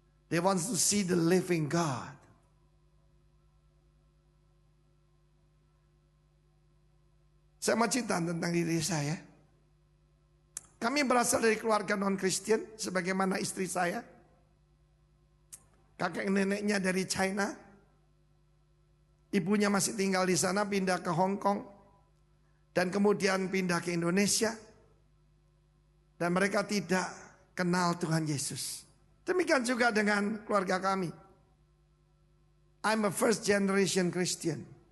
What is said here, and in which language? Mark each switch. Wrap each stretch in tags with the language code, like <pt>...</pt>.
<en>They want to see the living God.</en> <id>Saya mau cerita tentang diri saya. Kami berasal dari keluarga non-Kristen, sebagaimana istri saya. Kakek neneknya dari China. Ibunya masih tinggal di sana, pindah ke Hong Kong. Dan kemudian pindah ke Indonesia. Dan mereka tidak kenal Tuhan Yesus. Demikian juga dengan keluarga kami.</id> <en>I'm a first generation Christian.</en>